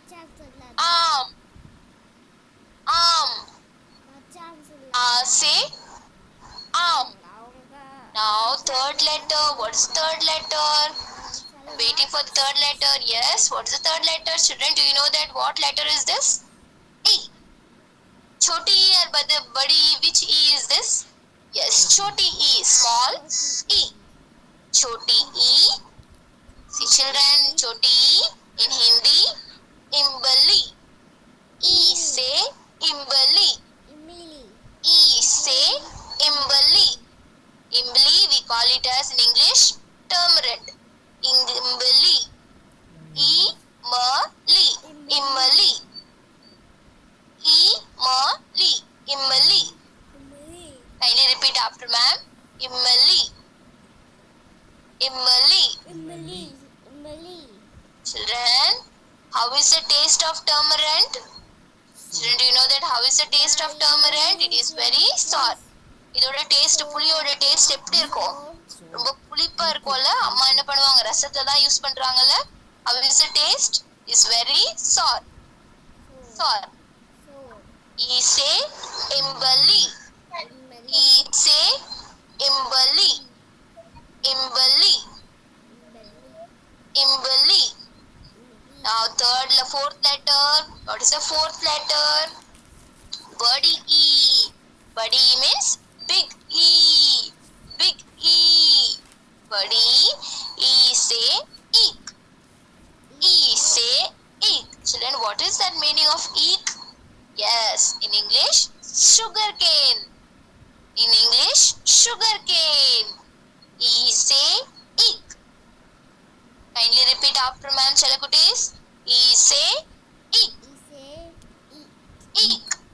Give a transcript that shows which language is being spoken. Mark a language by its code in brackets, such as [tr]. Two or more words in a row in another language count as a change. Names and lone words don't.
[en] Am. Say am. Now third letter. What's third letter? Waiting for the third letter. Yes, what's the third letter? Children, do you know that what letter is this? E. Choti E or badi E. Which E is this? Yes, choti E. Small E. Choti E. See children, choti E. In Hindi, imbali. E say imbali. E say imbali. Imbali, we call it as in English tamarind. Imbali. Imali. Imali. Kindly repeat after ma'am. Imali. Children, how is the taste of tamarind? Children, do you know that how is the taste of tamarind? It is very sour. [ta] இதோட டேஸ்ட் புளியோட டேஸ்ட் எப்படி இருக்கும்? ரொம்ப புளிப்பா இருக்கும்ல. அம்மா என்ன பண்ணுவாங்க? ரசத்தை தான் யூஸ் பண்றாங்கல்ல. [en] How is the taste? Is very sour. E say imbali. E say imbali. Imbali. Imbali. Now fourth letter. What is the fourth letter? Body E. Body E means big E. Big E. Body E say eek. E say eek. Children, what is that meaning of eek? Yes, in English, sugar cane. In English, sugar cane. E say eek. Kindly repeat after ma'am, Chalakutis. E say eek. Eek.